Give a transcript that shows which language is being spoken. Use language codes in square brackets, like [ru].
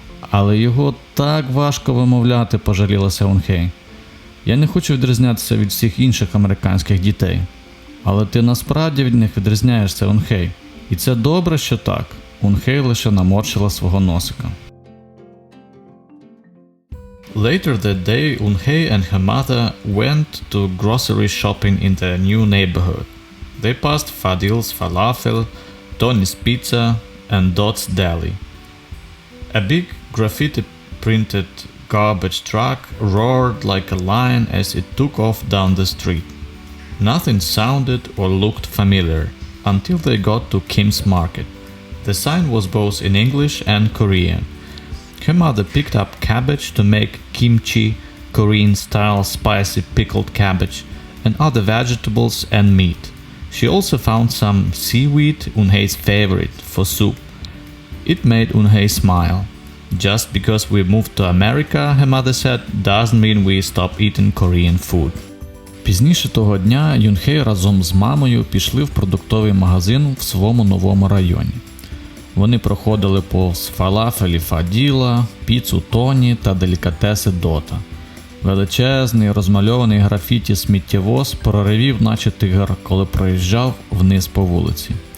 [uk] «Але його так важко вимовляти», – пожалілася Eun-hye. «Я не хочу відрізнятися від всіх інших американських дітей». «Але ти насправді від них відрізняєшся, Eun-hye. І це добре, що так». Eun-hye лише наморщила свого носика. [en] Later that day, Eun-hye and her mother went to grocery shopping in their new neighborhood. They passed Fadil's Falafel, Tony's Pizza, and Dot's Deli. A big graffiti-printed garbage truck roared like a lion as it took off down the street. Nothing sounded or looked familiar until they got to Kim's Market. The sign was both in English and Korean. Her mother picked up cabbage to make kimchi, Korean-style spicy pickled cabbage, and other vegetables and meat. She also found some seaweed, Unhei's favorite, for soup. It made Unhei smile. Just because we moved to America, her mother said, doesn't mean we stop eating Korean food. [uk] Пізніше того дня Юнхей разом з мамою пішли в продуктовий магазин в своєму новому районі. Вони проходили повз фалафелі Фаділа, піцу Тоні та делікатеси Дота. Величезний, розмальований графіті сміттєвоз проривів наче тигр, коли проїжджав вниз по вулиці.